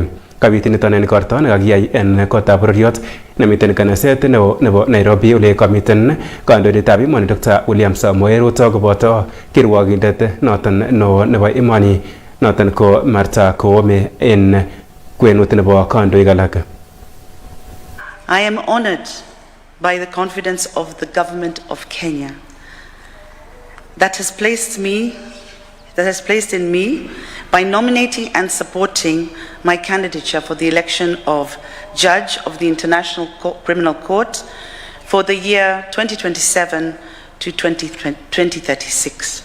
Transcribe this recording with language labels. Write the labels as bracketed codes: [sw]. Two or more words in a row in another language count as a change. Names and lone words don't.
[kln] Kabit niton en igorto nekakiyai en kotab bororiot nemiten kanaset nebo Nairobi ole kamiten kandoindetab emoni Dr. William Samoei Ruto koboto kirwogindet noton nebo emoni noton ko Martha Koome en kwenut nebo kandoik alak. [en] I am honored by the confidence of the government of Kenya that has placed in me by nominating and supporting my candidature for the election of Judge of the International Criminal Court for the year 2027 to 2036.